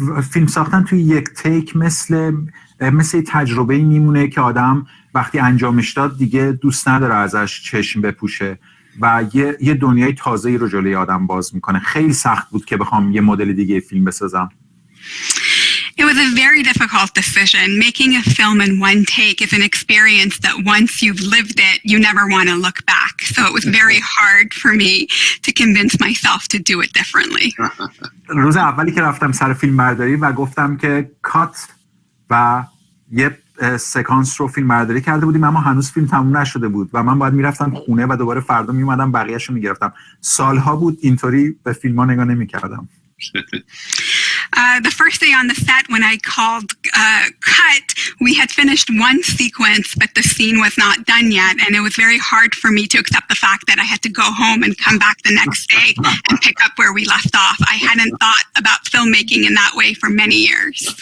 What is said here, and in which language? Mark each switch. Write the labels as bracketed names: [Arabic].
[Persian] فیلم ساختن توی یک تیک مثل تجربه‌ای میمونه که آدم وقتی انجامش داد دیگه دوست نداره ازش چشم بپوشه و یه دنیای تازه‌ای رو جلوی آدم باز میکنه. خیلی سخت بود که بخوام یه مدل دیگه فیلم بسازم. [English] It was a very difficult decision. Making a film in one take is an experience that once you've lived it, you never want to look back. So it was very hard for me to convince myself to do it differently. [Persian] روز اولی که رفتم سر فیلم برداری و گفتم که کات و یه سکانس رو فیلم برداری کرده بودیم اما هنوز فیلم تموم نشده بود و من باید میرفتم خونه و دوباره فردا میومدم بقیه‌شو میگرفتم. سالها بود اینطوری به فیلم‌ها نگاه نمی‌کردم. [English] The first day on the set, when I called cut, we had finished one sequence, but the scene was not done yet. And it was very hard for me to accept the fact that I had to go home and come back the next day and pick up where we left off. I hadn't thought about filmmaking in that way for many years.